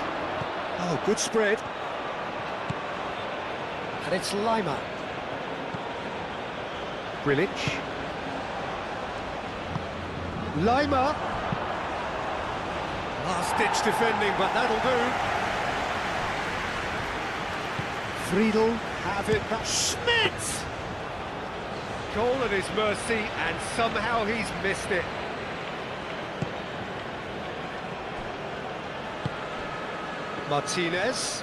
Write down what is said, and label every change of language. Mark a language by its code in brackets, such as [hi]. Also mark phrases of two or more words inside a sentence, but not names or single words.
[en] Oh, good spread. And it's Lima. Grilic. Lima. Last-ditch defending, but that'll do. Friedel have it back. Schmidt! Goal at his mercy, and somehow he's missed it. Martinez.